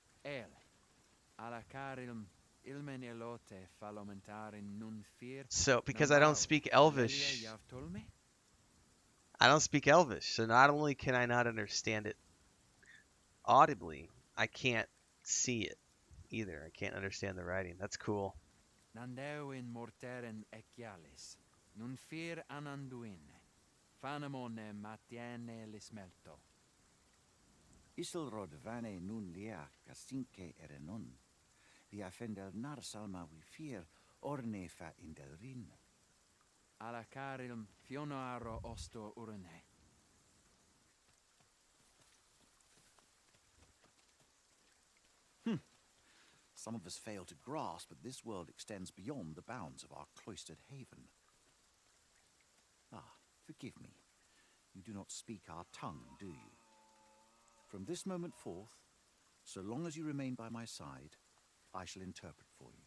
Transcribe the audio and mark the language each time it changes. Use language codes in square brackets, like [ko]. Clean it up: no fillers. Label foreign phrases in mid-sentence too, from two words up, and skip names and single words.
[en] So, because I don't speak Elvish. I don't speak Elvish, so not only can I not understand it audibly, I can't see it either. I can't understand the writing. That's cool. Nandewin morteren ecialis, nun fear ananduine, fanamone matiene lismelto. Isilrod vane nun lia casinque erenon, via fendel nar salma vi fear orne fa indelrin. Ala carilm fionoaro osto urne. Some of us fail to grasp that this world extends beyond the bounds of our cloistered haven. Ah, forgive me. You do not speak our tongue, do you? From this moment forth, so long as you remain by my side, I shall interpret for you.